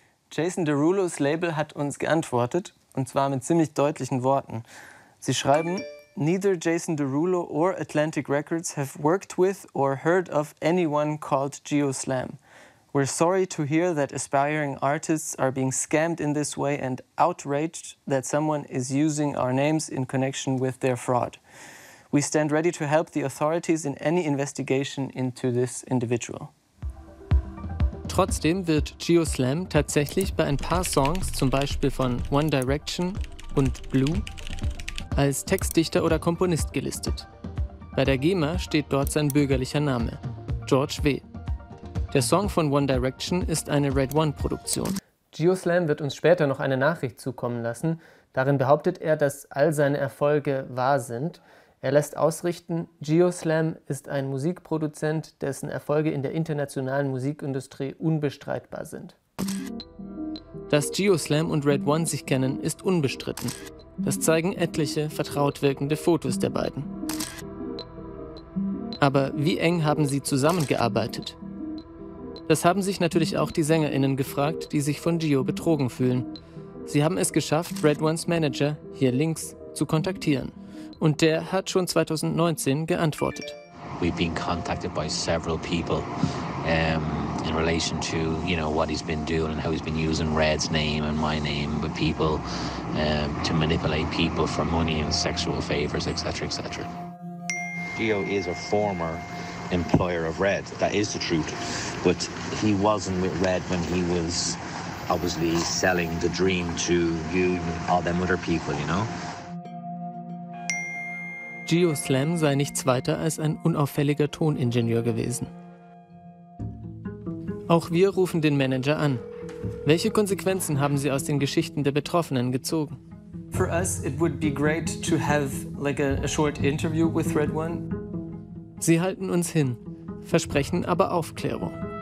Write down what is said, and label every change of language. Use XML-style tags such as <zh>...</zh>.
<de>Jason Derulos Label hat uns geantwortet, und zwar mit ziemlich deutlichen Worten. Sie schreiben:</de> <en>Neither Jason Derulo or Atlantic Records have worked with or heard of anyone called Gio Slam. We're sorry to hear that aspiring artists are being scammed in this way and outraged that someone is using our names in connection with their fraud. We stand ready to help the authorities in any investigation into this individual.</en> <de>Trotzdem wird Gio Slam tatsächlich bei ein paar Songs, zum Beispiel von One Direction und Blue, als Textdichter oder Komponist gelistet. Bei der GEMA steht dort sein bürgerlicher Name, George W. Der Song von One Direction ist eine Red One-Produktion. Gio Slam wird uns später noch eine Nachricht zukommen lassen. Darin behauptet er, dass all seine Erfolge wahr sind. Er lässt ausrichten, Gio Slam ist ein Musikproduzent, dessen Erfolge in der internationalen Musikindustrie unbestreitbar sind. Dass Gio Slam und Red One sich kennen, ist unbestritten. Das zeigen etliche vertraut wirkende Fotos der beiden. Aber wie eng haben sie zusammengearbeitet? Das haben sich natürlich auch die SängerInnen gefragt, die sich von Gio betrogen fühlen. Sie haben es geschafft, Red Ones Manager, hier links, zu kontaktieren. Und der hat schon 2019 geantwortet.</de> <en>We've been contacted by several people in relation to, what he's been doing and how he's been using Red's name and my name with people to manipulate people for money and sexual favors, etc., etc. Gio is a former employer of Red, that is the truth, but he wasn't with Red when he was obviously selling the dream to you and all them other people,</en> <de>Gio Slam sei nichts weiter als ein unauffälliger Toningenieur gewesen. Auch wir rufen den Manager an. Welche Konsequenzen haben Sie aus den Geschichten der Betroffenen gezogen?</de> <en>For us, it would be great to have a short interview with Red One.</en> <de>Sie halten uns hin, versprechen aber Aufklärung.</de>